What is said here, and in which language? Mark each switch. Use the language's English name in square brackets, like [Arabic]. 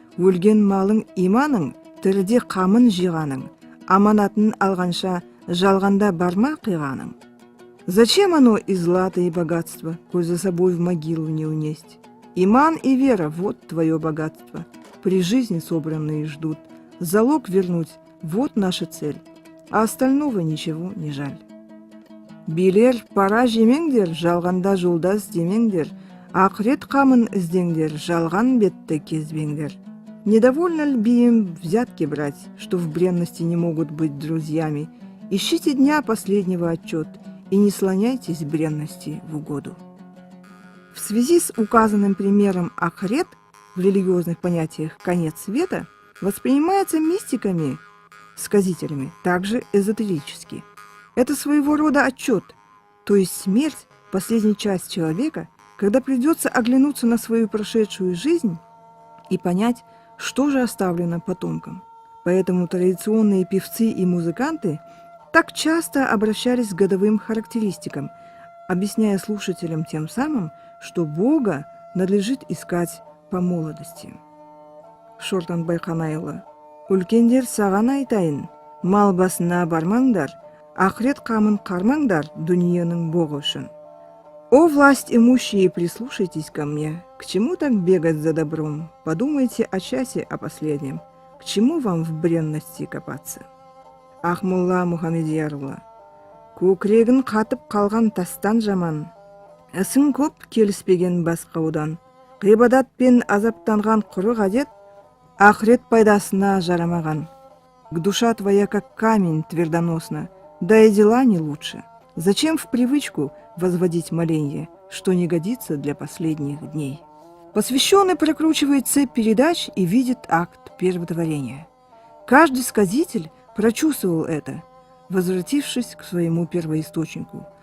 [Kazakh] Өлген малың иманың, тіріде қамын жиғаның, аманатын алғанша жалғанда барма қиғаның». [Russian] Зачем оно и злато, и богатство, коль за собой в могилу не унесть? Иман и вера – вот твое богатство, при жизни собранные ждут. Залог вернуть – вот наша цель, а остального ничего не жаль. [Kazakh] Билер пара жемеңдер, жалғанда жолдас демеңдер, ақырет қамын іздеңдер, жалған бетті кезбеңдер. [Russian] Недовольно ли им взятки брать, что в бренности не могут быть друзьями? Ищите дня последнего отчет и не слоняйтесь в бренности в угоду. В связи с указанным примером ахрет в религиозных понятиях конец света воспринимается мистиками, сказителями, также эзотерически. Это своего рода отчет, то есть смерть, последняя часть человека, когда придется оглянуться на свою прошедшую жизнь и понять, что же оставлено потомкам. Поэтому традиционные певцы и музыканты так часто обращались к годовым характеристикам, объясняя слушателям тем самым, что Бога надлежит искать по молодости. [Kazakh] Шортанбай Ханайұлы: «Үлкендер саған айтайын, мал басына бармаңдар, ақырет қамын қармаңдар дүниенің боғы үшін». [Russian] О, власть имущие, прислушайтесь ко мне. К чему так бегать за добром? Подумайте о часе, о последнем. К чему вам в бренности копаться? [Kazakh] Ахмулла Мухамедиярұлы: «Көкірегін қатып қалған тастан жаман, ісің көп келіспеген басқа одан, ғибадат пен азаптанған құры ғадет, ақырет пайдасына жарамаған. [Russian] Душа твоя как камень твердоносна, да и дела не лучше. Зачем в привычку возводить моленье, что не годится для последних дней. Посвященный прокручивает цепь передач и видит акт первотворения. Каждый сказитель прочувствовал это, возвратившись к своему первоисточнику.